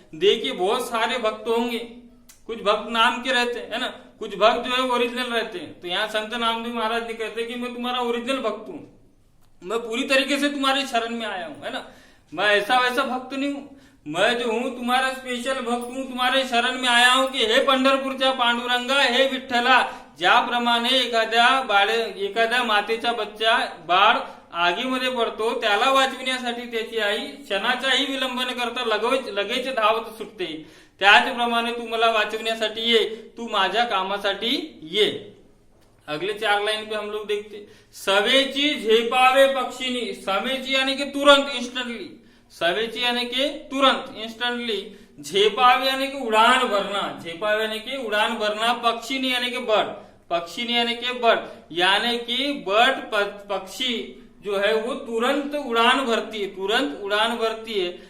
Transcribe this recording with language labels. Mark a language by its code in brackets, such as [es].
[hi] देखिए बहुत सारे भक्त होंगे, कुछ भक्त नाम के रहते हैं, है ना, कुछ भक्त जो है ओरिजिनल रहते हैं. तो यहाँ संत नामदेव महाराज जी कहते हैं कि मैं तुम्हारा ओरिजिनल भक्त हूँ, मैं पूरी तरीके से तुम्हारे शरण में आया हूँ, है ना, मैं ऐसा वैसा भक्त नहीं हूँ, मैं जो हूँ तुम्हारा स्पेशल भक्त हूँ, तुम्हारे शरण में आया हूँ की [mr] हे पंढरपूरच्या पांडुरंगा, हे विठ्ठला. ज्याप्रमाणे एखाद्या मातेचा बच्चा बाळ आगीमध्ये पडतो, त्याला वाचविण्यासाठी त्याची आई क्षणाचाही विलंब न करता लगेच धावत सुटते, त्याचप्रमाणे तू मला वाचविण्यासाठी ये, तू माझ्या कामासाठी ये. [hi] अगले 4 लाइन पे हम लोग देखते, [mr] सवेची झेपावे पक्षीनी, [hi] सवेची यानी कि तुरंत, इंस्टेंटली, सवेची यानी कि तुरंत, इंस्टेंटली, झेपावे यानी कि उड़ान भरना, झेपावे यानी कि उड़ान भरना, पक्षीनी यानी कि बर्ड, पक्षीनी यानी कि बर्ड, यानी कि बर्ड पक्षी जो है वो तुरंत उड़ान भरती है, तुरंत उड़ान भरती है.